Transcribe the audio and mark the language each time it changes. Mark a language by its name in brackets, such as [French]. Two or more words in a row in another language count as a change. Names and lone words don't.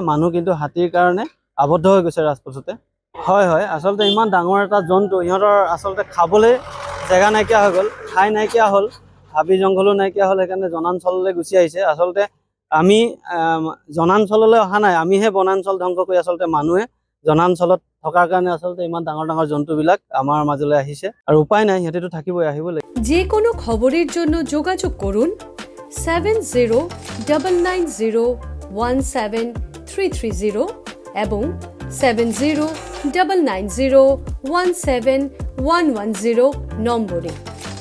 [Assamese] মানুহ কিন্তু হাতীৰ কাৰণে আবদ্ধ হৈ গৈছে ৰাজপথতে। হয় হয়, আচলতে ইমান ডাঙৰ এটা জন্তু, ইহঁতৰ আচলতে খাবলৈ জেগা নাইকিয়া হৈ গ'ল, ঠাই নাইকিয়া হ'ল, হাবি জংঘলো নাইকিয়া হ'ল, সেইকাৰণে জনাঞ্চললৈ গুচি আহিছে। আচলতে আমি জনাঞ্চললৈ অহা নাই, আমিহে বনাঞ্চল ধ্বংস কৰি আচলতে মানুহে জনাঞ্চলত থকাৰ কাৰণে আচলতে ইমান ডাঙৰ ডাঙৰ জন্তুবিলাক আমাৰ মাজলৈ আহিছে। আৰু উপায় নাই, সিহঁতেতো থাকিবই, আহিব লাগিব। [Bangla] যে কোনো খবরের জন্য যোগাযোগ করুন 7099017330 এবং 7099017110 নম্বরে।